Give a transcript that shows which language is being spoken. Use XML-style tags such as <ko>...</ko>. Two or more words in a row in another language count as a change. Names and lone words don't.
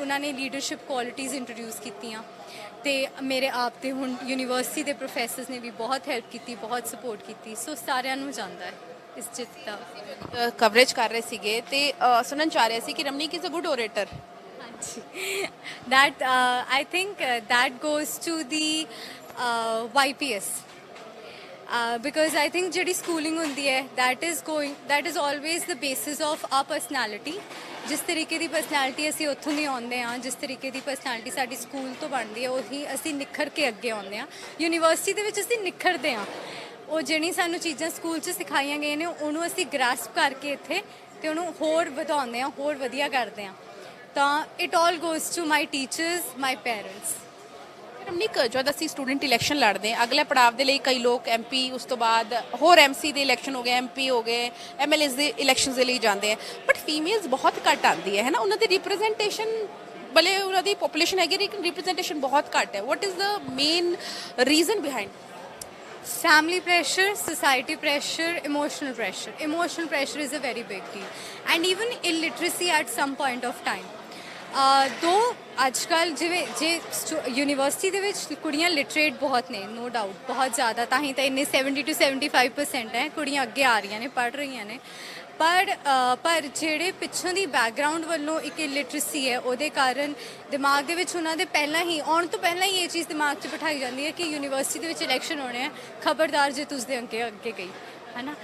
<pa>ਉਹਨਾਂ ਨੇ</pa> <en>leadership qualities</en> <pa>ਇੰਟਰੋਡਿਊਸ ਕੀਤੀਆਂ ਤੇ ਮੇਰੇ ਆਪ ਤੇ ਹੁਣ ਯੂਨੀਵਰਸਿਟੀ ਦੇ ਪ੍ਰੋਫੈਸਰਸ ਨੇ ਵੀ ਬਹੁਤ ਹੈਲਪ ਕੀਤੀ, ਬਹੁਤ ਸਪੋਰਟ ਕੀਤੀ। ਸੋ ਸਾਰਿਆਂ ਨੂੰ ਜਾਂਦਾ ਹੈ ਇਸ ਜਿੱਤ ਦਾ। ਕਵਰੇਜ ਕਰ ਰਹੇ ਸੀਗੇ ਤੇ ਸੁਣਨ ਚਾਹ ਰਹੇ ਸੀ ਕਿ ਰਮਨੀਕ</pa> <en>is a good orator.</en> <pa>ਹਾਂਜੀ,</pa> <en>that I think that goes to the YPS because I think</en> <pa>ਜਿਹੜੀ ਸਕੂਲਿੰਗ ਹੁੰਦੀ ਹੈ</pa> <en>that is always the basis of our personality।</en> <pa>ਜਿਸ ਤਰੀਕੇ ਦੀ ਪਰਸਨੈਲਿਟੀ ਅਸੀਂ ਉੱਥੋਂ ਦੀ ਆਉਂਦੇ ਹਾਂ, ਜਿਸ ਤਰੀਕੇ ਦੀ ਪਰਸਨੈਲਿਟੀ ਸਾਡੀ ਸਕੂਲ ਤੋਂ ਬਣਦੀ ਹੈ, ਉਹੀ ਅਸੀਂ ਨਿਖਰ ਕੇ ਅੱਗੇ ਆਉਂਦੇ ਹਾਂ। ਯੂਨੀਵਰਸਿਟੀ ਦੇ ਵਿੱਚ ਅਸੀਂ ਨਿਖਰਦੇ ਹਾਂ, ਉਹ ਜਿਹੜੀ ਸਾਨੂੰ ਚੀਜ਼ਾਂ ਸਕੂਲ 'ਚ ਸਿਖਾਈਆਂ ਗਈਆਂ ਨੇ ਉਹਨੂੰ ਅਸੀਂ ਗ੍ਰਾਸਪ ਕਰਕੇ ਇੱਥੇ ਤੇ ਉਹਨੂੰ ਹੋਰ ਵਧਾਉਂਦੇ ਹਾਂ, ਹੋਰ ਵਧੀਆ ਕਰਦੇ ਹਾਂ।</pa> <en>ਤਾਂ it all goes to my teachers, my parents.</en> <pa>ਰਮਨੀਕ, ਜਦ ਅਸੀਂ</pa> <en>student election</en> <pa>ਲੜਦੇ ਹਾਂ, ਅਗਲੇ ਪੜਾਅ ਦੇ ਲਈ ਕਈ ਲੋਕ ਐਮਪੀ, ਉਸ ਤੋਂ ਬਾਅਦ ਹੋਰ ਐਮਸੀ ਦੇ ਇਲੈਕਸ਼ਨ ਹੋ ਗਏ, ਐਮਪੀ ਹੋ ਗਏ, ਐਮਐਲਏਸ ਦੇ ਇਲੈਕਸ਼ਨਸ ਦੇ ਲਈ ਜਾਂਦੇ ਆ,</pa> <en>but females</en> <pa>ਬਹੁਤ ਘੱਟ ਆਉਂਦੀ ਹੈ ਨਾ, ਉਹਨਾਂ ਦੀ ਰਿਪਰੈਜ਼ੈਂਟੇਸ਼ਨ ਭਲੇ ਉਹਨਾਂ ਦੀ ਪੋਪੂਲੇਸ਼ਨ ਹੈਗੀ ਲੇਕਿਨ ਰਿਪਰੈਜ਼ੈਂਟੇਸ਼ਨ ਬਹੁਤ ਘੱਟ ਹੈ।</pa> <en>what is the main reason behind? Family pressure, society pressure, emotional pressure. Emotional pressure is a very big deal. And even illiteracy at some point of time.</en> <pa>ਦੋ ਅੱਜ ਕੱਲ੍ਹ ਜਿਵੇਂ ਜੇ ਯੂਨੀਵਰਸਿਟੀ ਦੇ ਵਿੱਚ ਕੁੜੀਆਂ ਲਿਟਰੇਟ ਬਹੁਤ ਨੇ,</pa> <en>no doubt</en> <pa>ਬਹੁਤ ਜ਼ਿਆਦਾ, ਤਾਂ ਹੀ ਤਾਂ ਇੰਨੇ 70 to 75% ਹੈ ਕੁੜੀਆਂ ਅੱਗੇ ਆ ਰਹੀਆਂ ਨੇ, ਪੜ੍ਹ ਰਹੀਆਂ ਨੇ। ਪਰ ਜਿਹੜੇ ਪਿੱਛੋਂ ਦੀ ਬੈਕਗਰਾਉਂਡ ਵੱਲੋਂ ਇੱਕ ਇਲਿਟਰੇਸੀ ਹੈ, ਉਹਦੇ ਕਾਰਨ ਦਿਮਾਗ ਦੇ ਵਿੱਚ ਉਹਨਾਂ ਦੇ ਪਹਿਲਾਂ ਹੀ ਆਉਣ ਤੋਂ ਪਹਿਲਾਂ ਹੀ ਇਹ ਚੀਜ਼ ਦਿਮਾਗ 'ਚ ਬਿਠਾਈ ਜਾਂਦੀ ਹੈ ਕਿ ਯੂਨੀਵਰਸਿਟੀ ਦੇ ਵਿੱਚ ਇਲੈਕਸ਼ਨ ਹੋਣੇ ਆ, ਖਬਰਦਾਰ ਜੇ ਤੁਸੀਂ ਦੇ ਅੱਗੇ ਗਈ, ਹੈ ਨਾ।</pa>